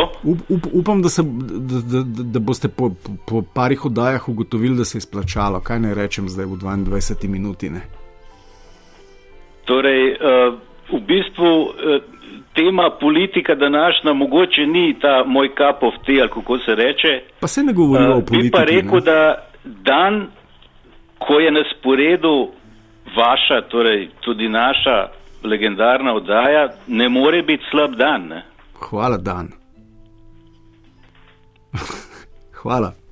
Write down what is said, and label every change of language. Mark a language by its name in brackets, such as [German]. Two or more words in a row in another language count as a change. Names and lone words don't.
[Slovenian] Upam, da boste po parih oddajah ugotovili, da se je splačalo. Kaj naj rečem zdaj v 22 minuti, ne? Torej, v bistvu tema politika današnja mogoče ni ta moj [English] cup of tea, [Slovenian] ali kako se reče. Pa se ne govorijo o politiki. Bi pa rekel, da dan, ko je na sporedu vaša, torej tudi naša legendarna oddaja, ne more biti slab dan. Ne? Hvala, Dan. Hvala.